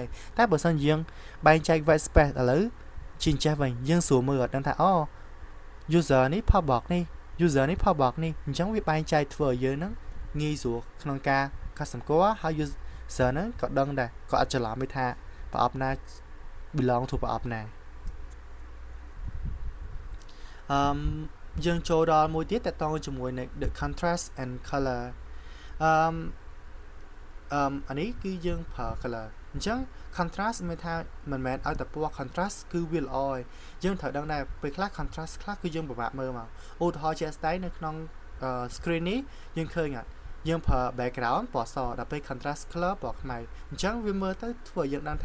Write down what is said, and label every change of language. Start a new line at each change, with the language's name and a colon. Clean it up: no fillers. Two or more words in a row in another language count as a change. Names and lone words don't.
Khmer: ហើយតែបើសិនយើងបែងចែក Whitespace ឥឡូវជាចេះវិញយើងស្រួលមើលអត់ដឹងថាអូ user នេះផុសបកនេះ user នេះផុសបកនេះអញ្ចឹងវាបែងចែកធ្វើឲ្យយើងហ្នឹងងាយស្រួលក្នុងការកត់សម្គាល់ហើយ user ហ្នឹងក៏ដឹងដែរក៏អត់ច្រឡំទេថាប្រអប់ណា
English: belong to
Khmer: ប្រអប់ណាយើងចូលដល់មួយទៀតតកតងជាមួយនឹង
English: the contrast and color
Khmer: អានេះគឺយើងប្រើ color អញ្ចឹង contrast មានថាមិនមែនឲ្យតែពណ៌ contrast គឺវាល្អហើយយើងត្រូវដឹងដែរពេលខ្លះ contrast ខ្លះគឺយើងពិបាកមើលមកឧទាហ រណ៍ជាក់ស្ដែងនៅក្នុង screen នេះយើងឃើញអត់យើងប្រើ background ពណ៌សដល់ពេល
English: contrast color
Khmer: ពណ៌ខ្មៅអញ្ចឹងវាមើលទៅធ្វើឲ្យយើងដឹង